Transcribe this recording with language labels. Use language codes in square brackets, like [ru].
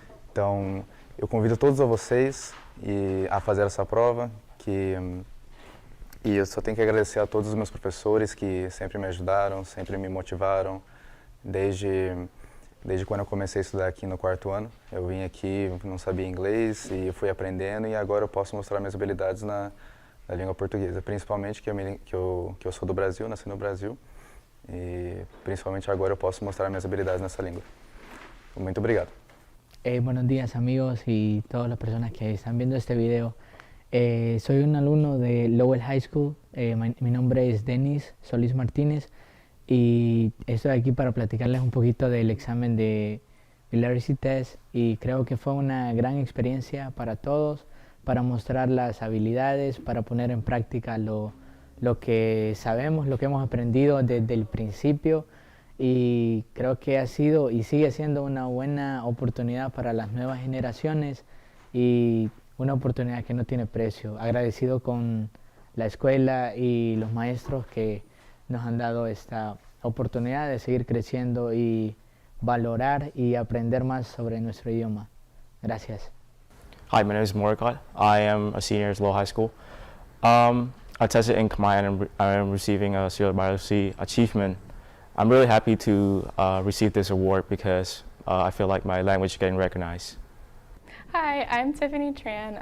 [pt] Então, eu convido todos vocês a fazer essa prova, e eu só tenho que agradecer a todos os meus professores que sempre me ajudaram, sempre me motivaram, desde quando eu comecei a estudar aqui no 4º ano. Eu vim aqui, não sabia inglês e fui aprendendo, e agora eu posso mostrar minhas habilidades na língua portuguesa, principalmente que eu sou do Brasil, nasci no Brasil, e principalmente agora eu posso mostrar minhas habilidades nessa língua. Muito obrigado. [es] Buenos días amigos y todas las personas que están viendo este video. Soy un alumno de Lowell High School, mi nombre es Denis Solís Martínez y estoy aquí para platicarles un poquito del examen de Literacy Test, y creo que fue una gran experiencia para todos, para mostrar las habilidades, para poner en práctica lo que sabemos, lo que hemos aprendido desde el principio, y creo que ha sido y sigue siendo una buena oportunidad para las nuevas generaciones y una oportunidad que no tiene precio. Agradecido con la escuela y los maestros que nos han dado esta oportunidad de seguir creciendo y valorar y aprender más sobre nuestro idioma. Gracias. [en] Hi, my name is Morgan. I am a senior at Lowell High School. I tested in Khmer and I am receiving a Seal by Literacy achievement. I'm really happy to receive this award because I feel like my language is getting recognized. Hi, I'm Tiffany Tran.